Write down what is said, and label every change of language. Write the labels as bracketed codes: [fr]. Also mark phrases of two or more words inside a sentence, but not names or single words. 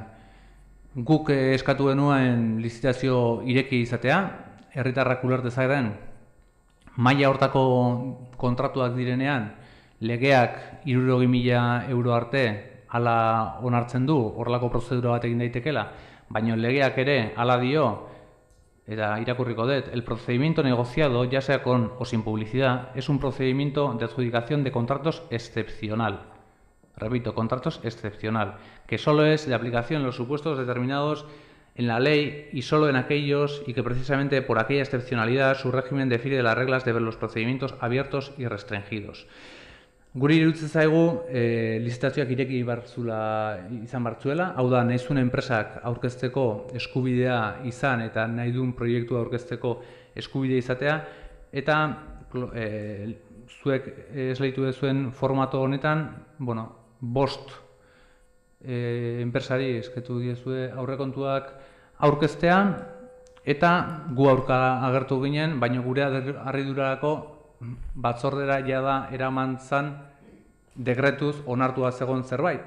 [eu] Guk eskatu genuen lizitazio ireki izatea, herritarrak uler dezaketen maila hortako kontratuak direnean legeak 60.000 euro arte hala onartzen du, horrelako prozedura bat egin daitekela, baina legeak ere hala dio, eta irakurriko dut, [es] el procedimiento negociado, ya sea con o sin publicidad, es un procedimiento de adjudicación de contratos excepcional. Repito, contratos excepcional, que solo es de aplicación en los supuestos determinados en la ley y solo en aquellos y que precisamente por aquella excepcionalidad su régimen difiere de las reglas de los procedimientos abiertos y restringidos. [eu] Guri iruditzen zaigu lizitazioak ireki izan bartzuela, hau da, nahi zuen enpresak aurkezteko eskubidea izan eta nahi duen proiektua aurkezteko eskubidea izatea, eta zuek esleitu duzuen formato honetan, 5 enpresari eskatu diezue aurrekontuak aurkeztea, eta gu aurka agertu ginen, baina gure harridurarako batzordera jada eraman zan dekretuz onartua zegoen zerbait.